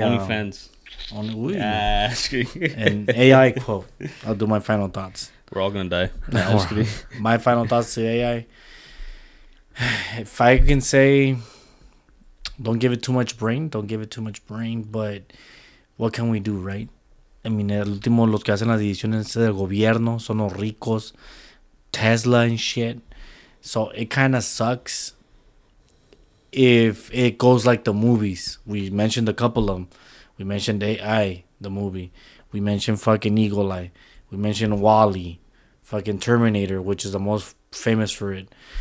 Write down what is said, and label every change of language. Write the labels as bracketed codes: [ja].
[en] OnlyFans. An AI quote. I'll do my final thoughts. We're all gonna die. My final thoughts to AI. If I can say, don't give it too much brain. But what can we do, right? I mean, [es] el último, los que hacen las decisiones del gobierno son los ricos, [en] Tesla and shit. So it kind of sucks if it goes like the movies. We mentioned a couple of them. We mentioned AI, the movie. We mentioned fucking Eagle Eye. We mentioned Wall-E, fucking Terminator, which is the most famous for it.